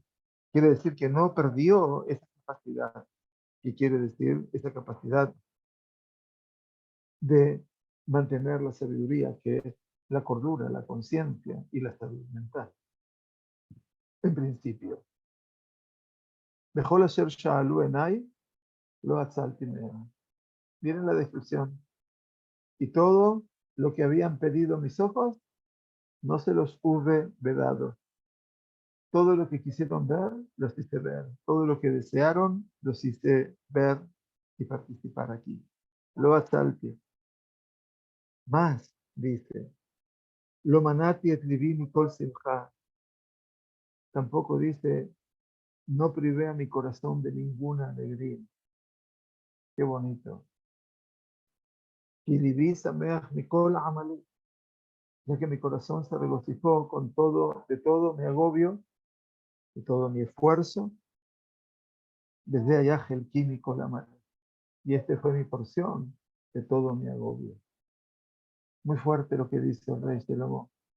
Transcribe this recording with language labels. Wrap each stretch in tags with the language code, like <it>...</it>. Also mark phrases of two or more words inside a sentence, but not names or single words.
<es>Quiere decir que no perdió esa capacidad. ¿Qué quiere decir esa capacidad de mantener la sabiduría, que es la cordura, la conciencia y la salud mental? En principio,</es> <he>בכל אשר שאלו עיני, לא אצלתי מהם.</he> <es>Miren la descripción. Y todo lo que habían pedido mis ojos, no se los hube vedado. Todo lo que quisieron ver, los hice ver. Todo lo que desearon, los hice ver y participar aquí.</es> <he>לא אצלתי.</he> <es>Más, dice,</es> <he>לא מנעתי את לבי מכל שמחה.</he> <es>Tampoco dice, no privé a mi corazón de ninguna alegría. Qué bonito.</es> <he>Y לבי שמח מכל עמלי.</he> <es>Ya que mi corazón se regocijó con todo, de todo mi agobio, de todo mi esfuerzo, desde allá el químico la mano. Y este fue mi porción de todo mi agobio. Muy fuerte lo que dice el rey Shlomo.</es>